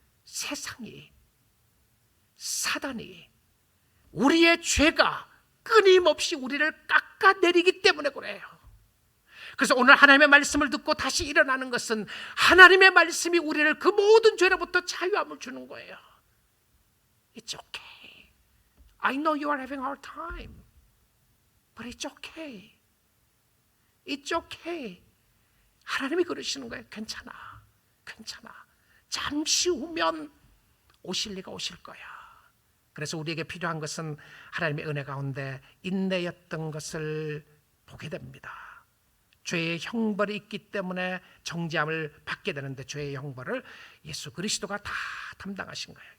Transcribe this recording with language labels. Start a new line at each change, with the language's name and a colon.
Korean: 세상이, 사단이, 우리의 죄가 끊임없이 우리를 깎아내리기 때문에 그래요. 그래서 오늘 하나님의 말씀을 듣고 다시 일어나는 것은 하나님의 말씀이 우리를 그 모든 죄로부터 자유함을 주는 거예요.
English: It's okay. I know you are having a hard time, but it's okay. It's okay.
Korean: 하나님이 그러시는 거예요. 괜찮아, 괜찮아. 잠시 후면 오실 리가 오실 거야. 그래서 우리에게 필요한 것은 하나님의 은혜 가운데 인내였던 것을 보게 됩니다. 죄의 형벌이 있기 때문에 정죄함을 받게 되는데 죄의 형벌을 예수 그리스도가 다 담당하신 거예요.